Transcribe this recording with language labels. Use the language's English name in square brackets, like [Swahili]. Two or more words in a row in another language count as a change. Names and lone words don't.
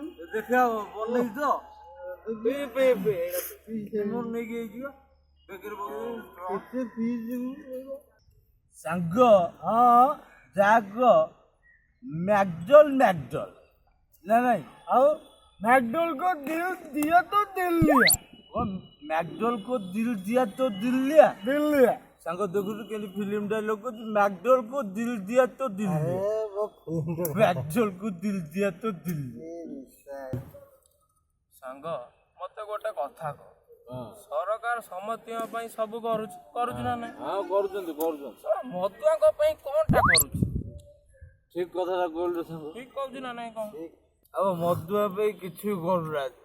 [Odia] ଦେଖିବା ବନେଇ ତ ନେଇକି ହେଇଯିବ କେତେ ପିସ୍ ଯିବୁ ସାଙ୍ଗ। ହଁ ଯାଗ ମ୍ୟାକଡଲ ନା ନାଇଁ? [Hindi] ଆଉ ମ୍ୟାକଡଲ को दिल दिया तो दिल लिया। ମ୍ୟାକଡଲ को दिल दिया तो दिल लिया। दिल्ली [Odia] ସାଙ୍ଗ ଦେଖୁଛୁ କେମିତି ଫିଲ୍ମ ଡାଇଲଗ କରୁଛି, ମ୍ୟାକଡଲ [Hindi] को दिल दिया तो दिल लिया। ମ୍ୟାକଡଲ को दिल दिया तो दिल लिया। [Odia] ସାଙ୍ଗ ମତେ ଗୋଟେ କଥା କହ, ସରକାର ସମସ୍ତଙ୍କ ପାଇଁ ସବୁ କରୁଛି ନା ନାଇଁ? ହଁ କରୁଛନ୍ତି। ମଦୁଆଙ୍କ ପାଇଁ କଣଟା କରୁଛି? ଠିକ କଥାଟା କହିଲୁ ସାଙ୍ଗ। ଠିକ କହୁଛି ନା ନାଇଁ କଣ? ଆଉ ମଦୁଆ ପାଇଁ କିଛି କରୁନାହାନ୍ତି।